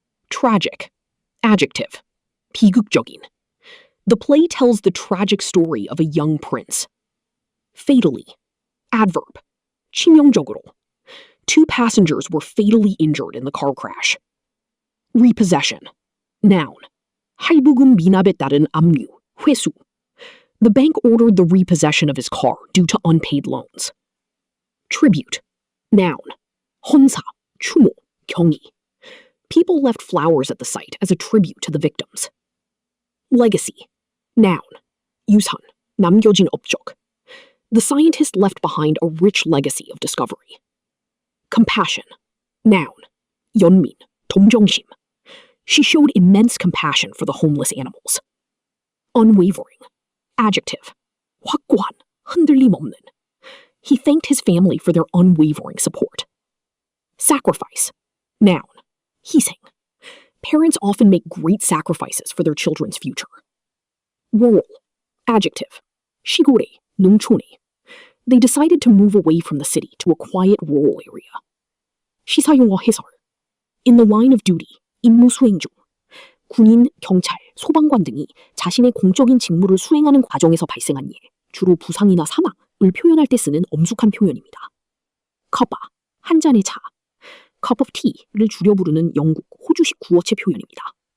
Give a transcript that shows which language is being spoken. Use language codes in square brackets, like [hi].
[en] Tragic. Adjective. [ko] 비극적인. [en] The play tells the tragic story of a young prince. Fatally. Adverb. [ko] 치명적으로. [en] 2 passengers were fatally injured in the car crash. Repossession. Noun. [ko] 할부금 미납에 따른 압류, 회수. [en] The bank ordered the repossession of his car due to unpaid loans. Tribute. Noun. [ko] 헌사, 추모, 경의. [en] People left flowers at the site as a tribute to the victims. Legacy. Noun. [ko] 유산, 남겨진 업적. [en] The scientist left behind a rich legacy of discovery. Compassion. Noun. [ko] 연민, 동정심. [en] She showed immense compassion for the homeless animals. Unwavering. Adjective. [ko] 확고한, 흔들림 없는. [en] He thanked his family for their unwavering support. Sacrifice. Noun. [ko] 희생. [en] Parents often make great sacrifices for their children's future. Rural. Adjective. [ko] 시골에, 농촌에. [en] They decided to move away from the city to a quiet rural area. [ko] 시사용어 해설. [en] In the line of duty, [ko] 임무 수행 중. 군인, 경찰, 소방관 등이 자신의 공적인 직무를 수행하는 과정에서 발생한 일, 주로 부상이나 사망을 표현할 때 쓰는 엄숙한 표현입니다. cuppa, 한 잔의 차. [en] cup of tea [ko] 를 줄여 부르는 영국, 호주식 구어체 표현입니다.